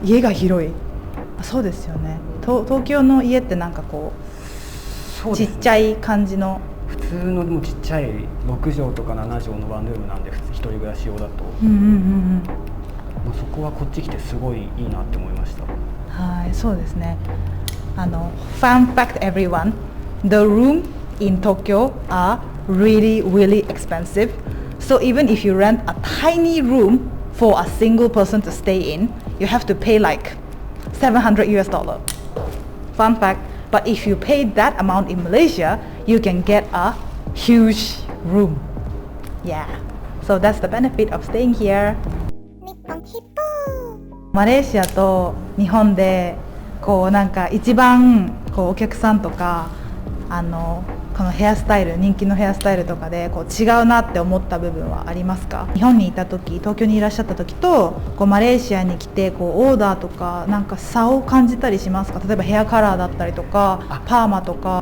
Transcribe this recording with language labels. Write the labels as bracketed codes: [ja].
[ja] 家が広い。そうですよね。東京の家ってなんかこう、ちっちゃい感じの、普通のでもちっちゃい6畳とか7畳のワンルームなんで、一人暮らし用だと、そこはこっち来てすごいいいなって思いました。はい、そうですね。 [en] Fun fact everyone, the room in Tokyo are really expensive. So even if you rent a tiny room for a single person to stay in, you have to pay like $700. Fun fact, but if you pay that amount in Malaysia, you can get a huge room. Yeah, so that's the benefit of staying here. [ja] マレーシアと日本でこうなんか一番こうお客さんとかこのヘアスタイル、人気のヘアスタイルとかでこう違うなって思った部分はありますか？日本にいた時、東京にいらっしゃった時とこうマレーシアに来てこうオーダーとかなんか差を感じたりしますか？例えばヘアカラーだったりとかパーマとか。